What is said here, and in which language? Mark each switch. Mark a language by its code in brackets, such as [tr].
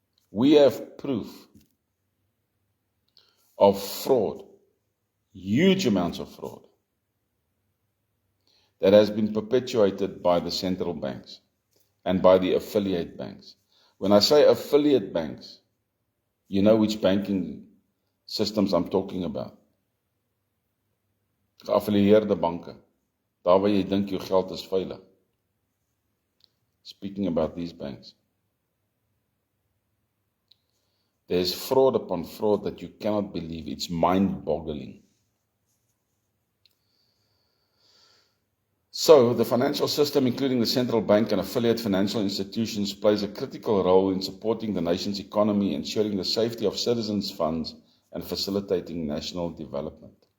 [en] We have proof of fraud, huge amounts of fraud, that has been perpetuated by the central banks and by the affiliate banks. When I say affiliate banks, you know which banking systems I'm talking about. [af] Geaffilieerde banke, daar waar jy dink jou geld is veilig. [en] Speaking about these banks. There's fraud upon fraud that you cannot believe. It's mind-boggling. So, the financial system, including the central bank and affiliate financial institutions, plays a critical role in supporting the nation's economy, ensuring the safety of citizens' funds, and facilitating national development.